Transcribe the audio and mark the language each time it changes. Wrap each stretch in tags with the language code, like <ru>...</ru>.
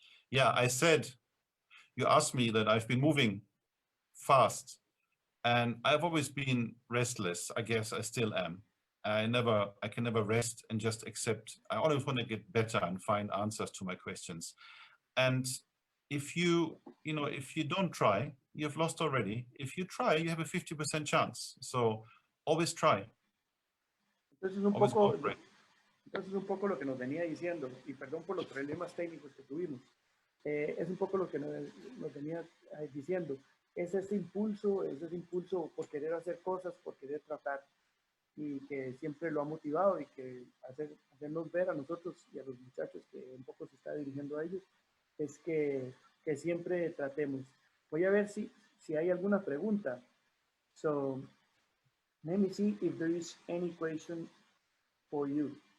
<en>Yeah, I said, you asked me that I've been moving fast and I've always been restless. I guess I still am. I can never rest and just accept. I always want to get better and find answers to my questions. And if you know, if you don't try, you've lost already. If you try, you have a 50% chance. So always try.</en> <es>Entonces</es> <en>Always go for it.</en> <es>entonces un poco lo que nos venía diciendo, y perdón por los problemas técnicos que tuvimos, es un poco lo que nos venía diciendo, es ese impulso por querer hacer cosas, por querer tratar, y que siempre lo ha motivado y que hacernos ver a nosotros y a los muchachos que un poco se está dirigiendo a ellos, es que siempre tratemos. Voy a ver si hay alguna pregunta.</es> <en>So, let me see if there is any question for you.</en>